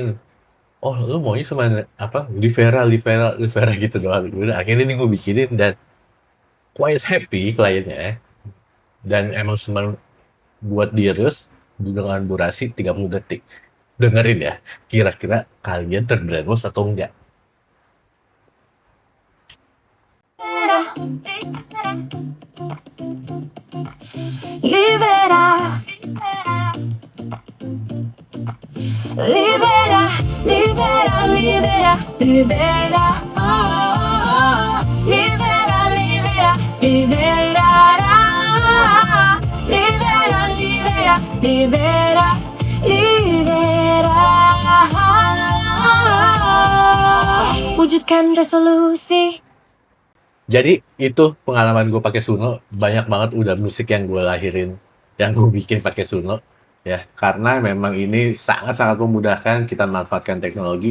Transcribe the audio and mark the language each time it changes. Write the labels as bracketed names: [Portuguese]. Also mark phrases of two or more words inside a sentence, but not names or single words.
[Indonesian] Oh, lu maunya cuma apa? Livera gitu doang. Udah, akhirnya ini gue bikinin dan [English] quite happy [Indonesian] kliennya. Dan emang cuma buat di reels dengan durasi 30 detik. Dengerin ya, kira-kira kalian terbrainwash atau enggak? Libera, libera, libera, libera, libera, oh, oh, oh. Libera, libera, libera, libera, libera, libera, libera. Wujudkan resolusi. Jadi itu pengalaman gue pakai Suno, banyak banget udah musik yang gue lahirin, yang gue bikin pakai Suno, ya. Karena memang ini sangat-sangat memudahkan kita manfaatkan teknologi.